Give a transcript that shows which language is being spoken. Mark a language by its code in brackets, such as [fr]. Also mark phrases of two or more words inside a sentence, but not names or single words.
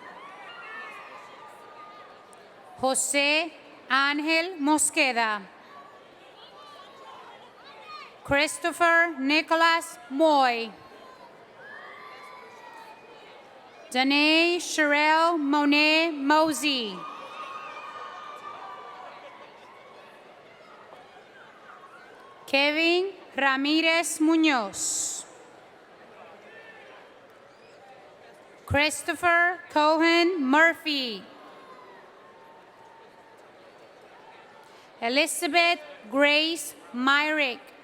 [en] José Ángel Mosqueda. Christopher Nicholas Moy. Danae Sherelle Monet Mosey. Kevin Ramírez Muñoz. Christopher Cohen Murphy. Elizabeth Grace Myrick.